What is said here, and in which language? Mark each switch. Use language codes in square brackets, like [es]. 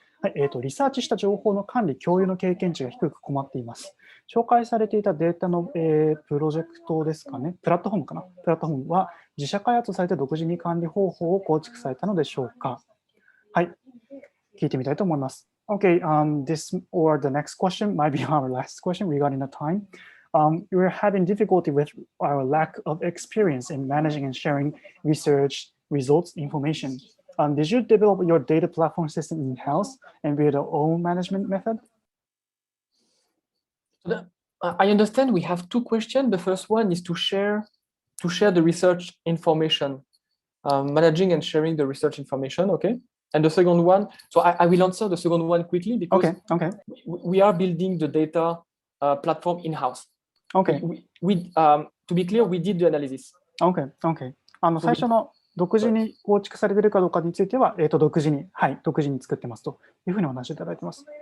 [ja] はい、リサーチした情報の管理・共有の経験値が低く困っています。紹介されていたデータの、プロジェクトですかね、プラットフォームかな、プラットフォームは自社開発されて独自に管理方法を構築されたのでしょうか。はい、聞いてみたいと思います。 [en] Okay, this or the next question might be our last question regarding the time. We're having difficulty with our lack of experience in managing and sharing research results information. Did you develop your data platform system in-house and build your own management method? I understand we have two questions. The first one is to share the research information, managing and sharing the research information. Okay. And the second one, so I will answer the second one quickly because we are building the data platform in-house. Okay. To be clear, we did the analysis. Okay. [ja] 最初の独自に構築されているかどうかについては、独自に作ってますというふうにお話しいただいてます。